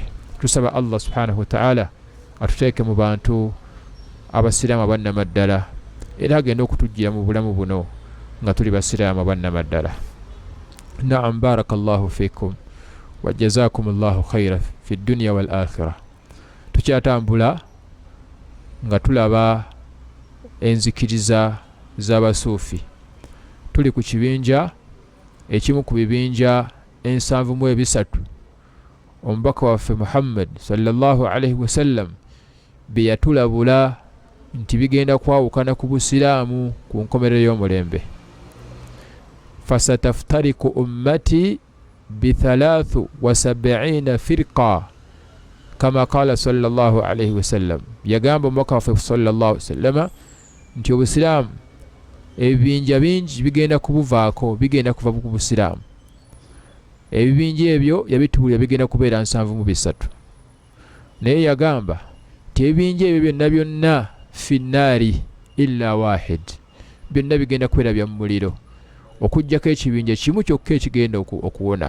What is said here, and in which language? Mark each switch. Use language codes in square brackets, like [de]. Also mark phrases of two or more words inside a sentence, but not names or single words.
[lg] Tusaba [ar] الله سبحانه وتعالى [lg] atuteeke mu bantu abasiraamu abannamaddala era agenda okutujjira mu bulamu buno nga tuli basiraamu abannamaddala. Naam, [ar] بارك الله فيكم وجزاكم الله خيرا في الدنيا والآخرة. [lg] Tukyatambula nga tulaba enzikiriza z'abasuufi. Tuli ku kibinja ekimu ku bibinja 73 omubaka waffe Muhammad [ar] صلى الله عليه وسلم [lg] bye yatulabula nti bigenda kwawukana ku busiraamu ku nkomerero y'omulembe. [ar] فستفترق أمتي ب73 فرقة كما قال صلى الله عليه وسلم. [lg] Yagamba omubaka waffe [ar] صلى الله عليه وسلم [lg] nti obusiraamu ebibinja bingi bigenda kubuvaako, bigenda kuva ku busiraamu. Ebibinja ebyo yabitubulira bigenda kubeera 73 naye yagamba nti ebibinja ebyo byonna byonna [ar] في النار إلا واحد, [lg] byonna bigenda kubeera bya muliro okujjako ekibinja kimu kyokka ekigenda okuwona.